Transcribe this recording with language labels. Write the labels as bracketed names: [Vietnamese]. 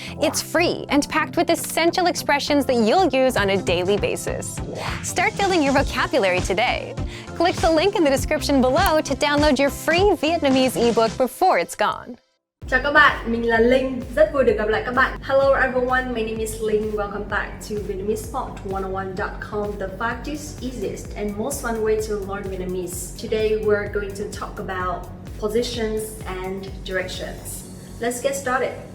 [English] It's free and packed with essential expressions that you'll use on a daily basis. Start building your vocabulary today. Click the link in the description below to download your free Vietnamese ebook before it's gone. [Vietnamese] Chào các bạn, mình là Linh, rất vui được gặp lại các bạn. [English] Hello everyone, my name is Linh. Welcome back to VietnameseSpot101.com, the fastest, easiest, and most fun way to learn Vietnamese. Today we're going to talk about positions and directions. Let's get started.